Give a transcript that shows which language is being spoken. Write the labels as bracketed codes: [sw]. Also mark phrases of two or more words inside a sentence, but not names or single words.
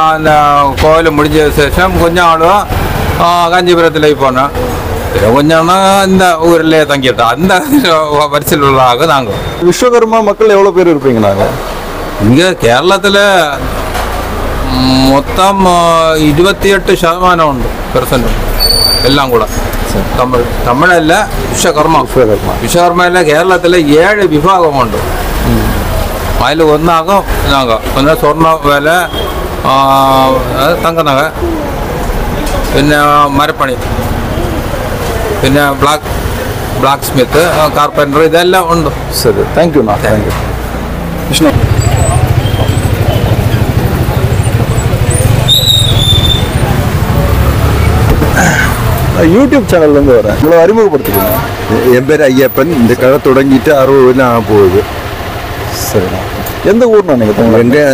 [ta] அந்த கோயில் முடிஞ்ச சேஷம் கொஞ்சம் ஆளும் காஞ்சிபுரத்துல போனோம். கொஞ்சம் இந்த ஊர்லயே தங்கிட்டோம். அந்த வரிசையில் உள்ளாக நாங்கள். விஸ்வகர்மா மக்கள் எவ்வளவு பேர் இருப்பீங்க? நாங்கள் இங்க கேரளத்துல மொத்தம் [ml] 28% ഉണ്ട് പെർസെന്റ് എല്ലാം കൂടെ. തമിഴല്ല, വിശ്വകർമ്മ. വിശ്വകർമ്മയിലെ കേരളത്തിലെ 7 വിഭാഗമുണ്ട്. അതിൽ ഒന്നാകും നാഗ. പിന്നെ സ്വർണ്ണ വില, തങ്കനക, പിന്നെ മരപ്പണി, പിന്നെ [en] black smith, [ml] കാർപ്പൻറ്റർ, ഇതെല്ലാം ഉണ്ട്. ശരി, [en] thank you. thank you [ml] വിഷ്ണു. [ta] யூடியூப் சேனல்லேருந்து வரேன். உங்களை அறிமுகப்படுத்திக்கோங்க. என் பேர் ஐயப்பன். இந்த கடை தொடங்கிட்டு 60 வருடம் ஆக போகுது. சரிண்ணா. எந்த ஊர்ண்ணா நீங்கள்?